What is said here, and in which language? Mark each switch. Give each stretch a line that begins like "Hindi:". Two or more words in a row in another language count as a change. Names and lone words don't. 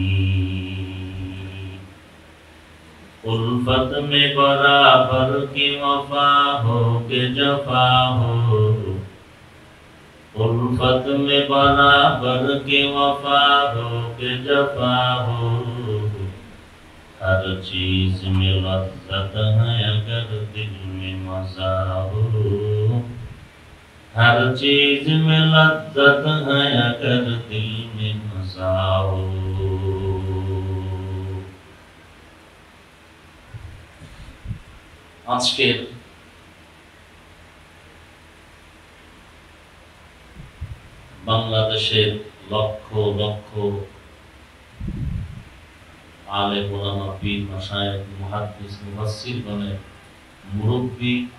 Urdu: الفت میں برابر کی وفا ہو کہ جفا ہو، الفت میں برابر کی وفا ہو کہ جفا ہو، ہر چیز میں لذت ہے اگر دل میں مزہ ہو، ہر چیز میں لذت ہے اگر دل میں مزہ ہو.
Bangla: আজকের বাংলাদেশের লক্ষ লক্ষ আলেম ওলামা পীর মাশায়েখ মুহাদ্দিস মুফাসসিরগণের মুরব্বী